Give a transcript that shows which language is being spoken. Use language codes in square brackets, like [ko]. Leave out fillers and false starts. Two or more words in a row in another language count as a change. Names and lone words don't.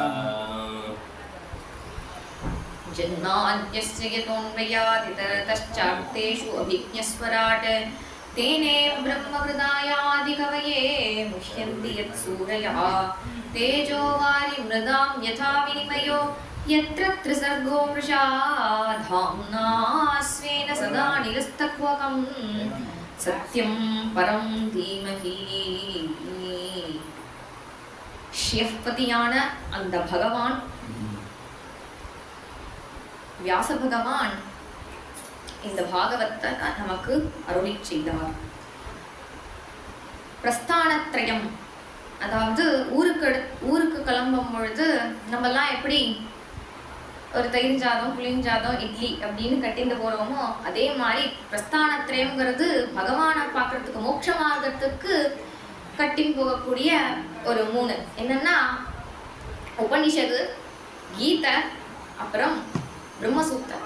[sa] जन्माद्यस्य यतोऽन्वयादितरतश्चार्तेषु अभिज्ञस्वराट् तेने ब्रह्महृदायादिकवये मुह्यन्ति यत्सूरयः तेजो वारिमृदां यथा विनिमयो यत्र त्रिसर्गो मृषा धाम्ना स्वेन सदा निरस्तक्वकं सत्यं परं धीमहि। [ta] ஷியப்பதியான அந்த பகவான் வியாச பகவான் இந்த பாகவத்தை நமக்கு அருளி செய்தார். பிரஸ்தானத்ரயம், அதாவது ஊருக்கு கிளம்பும் பொழுது நம்மெல்லாம் எப்படி ஒரு தயிர் சாதம் புளிஞ்சாதம் இட்லி அப்படின்னு கட்டிட்டு போறோமோ அதே மாதிரி பிரஸ்தானத்ரயம்ங்கிறது பகவானை பார்க்கறதுக்கு மோட்ச மார்க்கத்துக்கு கட்டின்னு போகக்கூடிய ஒரு 3 என்னன்னா உபனிஷது, கீதை, அப்புறம் பிரம்மசூத்திரம்.